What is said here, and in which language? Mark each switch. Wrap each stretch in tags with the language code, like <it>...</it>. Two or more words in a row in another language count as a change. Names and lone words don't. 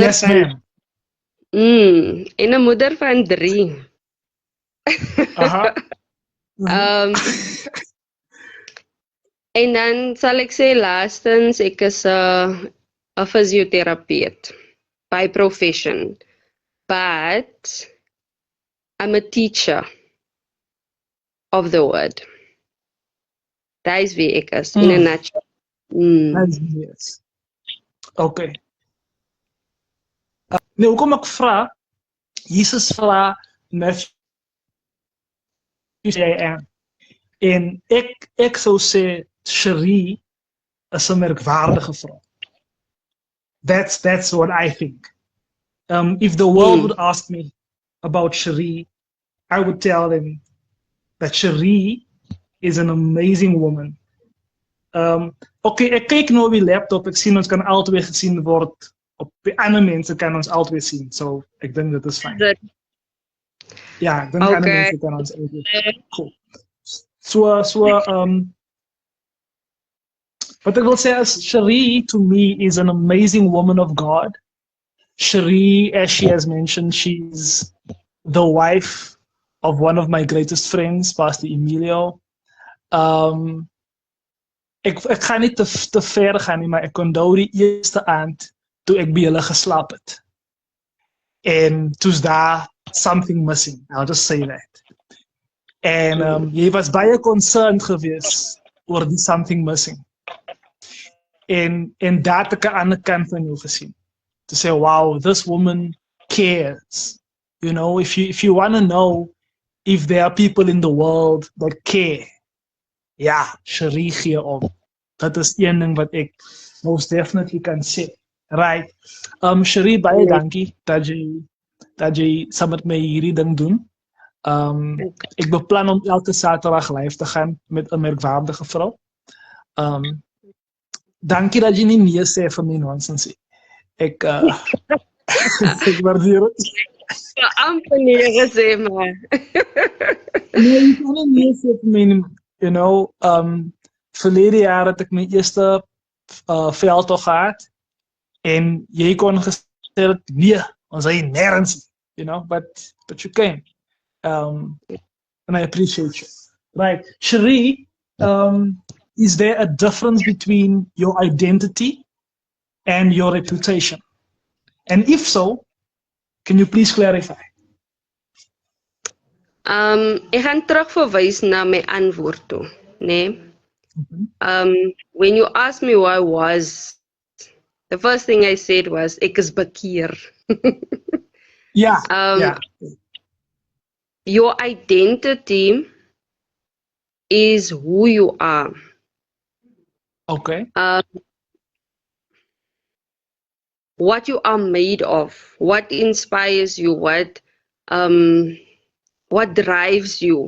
<en>Yes, ma'am.</en> <af>En 'n moeder van 3. Uh-huh. En dan sal ek sê laastens ek is 'n fisioterapeut</af> <en>by profession. But I'm a teacher of the word. That is</en> <af>wie ek is</af> <en>in a nutshell. Yes. Okay.</en> <af>Nee, hoekom ek vra? Jesus vra Matthew sê en ek sou sê Cherie is 'n merkwaardige vrou.</af> <en>That's what I think. If the world would ask me about Cherie, I would tell them that Cherie is an amazing woman.</en> <af>Okay, ek kyk nou op die laptop, ek sien ons kan albei gesien word. Op die ander mense kan ons albei sien. So ek dink dit is fyn. Ja, ek dink ander mense kan ons albei.</af> <en>Cool. So what I will say is Cherie to me is an amazing woman of God. Cherie, as she has mentioned, she's the wife of one of my greatest friends, Pastor Emilio.</en> <af>Ek gaan nie te ver gaan nie, maar ek onthou die eerste aand toe ek by hulle geslaap het. En toe's daar</af> <en>something missing, I'll just say that.</en> <af>En jy was baie concerned geweest oor die</af> <en>something missing.</en> <af>En daar het ek 'n ander kant van jou gesien.</af> <en>To say, wow, this woman cares. You know, if you want to know if there are people in the world that care,</en> <af>ja, Cherie gee om. Dat is een ding wat ek</af> <en>most definitely</en> <af>kan sê.</af> <en>Right.</en> <af>Cherie, baie dankie dat jy saam met my hierdie ding doen. Ek beplan om elke Saterdag live te gaan met 'n merkwaardige vrou. Dankie dat jy nie nee sê vir my nonsens. Ek waardeer dit. Ja, amper nee gesê maar. Nee, ek kan nie nee sê vir my,</af> <en>you know,</en> <af>verlede jaar het ek my eerste veldtog gehad en jy kon gesê dat nee, ons hy nêrens,</af> <en>you know, but you came. And I appreciate you. Right. Cherie, is there a difference between your identity and your reputation? And if so, can you please clarify?</en> <af>Ek gaan terugverwys na my antwoord toe, né?</af> <en>When you asked me who I was, the first thing I said was</en> <af>ek is bekeer.</af> <en>Yeah. Your identity is who you are. Okay. what you are made of, what inspires you, what drives you.</en>